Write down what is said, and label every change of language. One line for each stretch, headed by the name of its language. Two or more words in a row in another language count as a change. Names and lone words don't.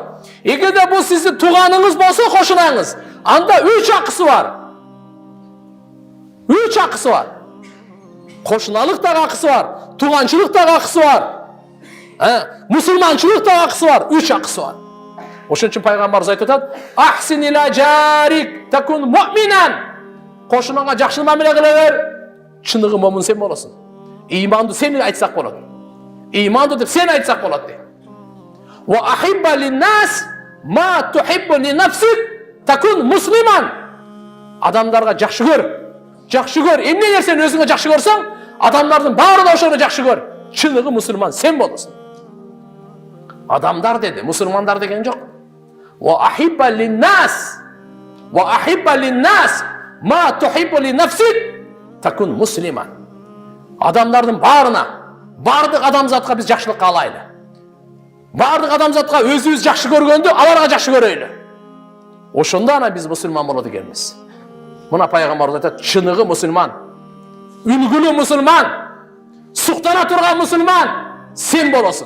Kyrgyz: Эгерде бул сиздин тууганыңыз болсо кошунаңыз, анда 3 акысы бар. 3 акысы бар. Кошуналык да акысы бар, тууганчылык да акысы бар. Мусулманчылык да акысы бар, 3 акысы бар. Ошон үчүн пайгамбарыбыз айтып атат:
Arabic: "أحسن إلى جارك تكن مؤمنا."
Kyrgyz: Кошунаңа жакшы мамиле кыла бер, чыныгы момун сен болосуң. Ыйманды сен айтсак болот. Ыйманды деп сен айтсак болот дейт.
Arabic: وأحب للناس ما تحب لنفسك تكن مسلما.
Kyrgyz: Адамдарга жакшы көр. Жакшы көр. Эмне нерсени өзүңө жакшы көрсөң, адамдардын баары да ошону жакшы көр. Чыныгы мусулман сен болосуң. Адамдар деди, мусулмандар деген жок.
Arabic: وأحب للناس ما تحب لنفسك تكن مسلما.
Kyrgyz: Адамдардын баарына, бардык адамзатка биз жакшылык каалайлы. Бардык адамзатка өзүбүз жакшы көргөндү аларга жакшы көрөйлү. Ошондо ана биз мусулман болот экенбиз. Мына пайгамбарыбыз айтат, чыныгы мусулман, үлгүлүү мусулман, суктана турган мусулман сен болосуң.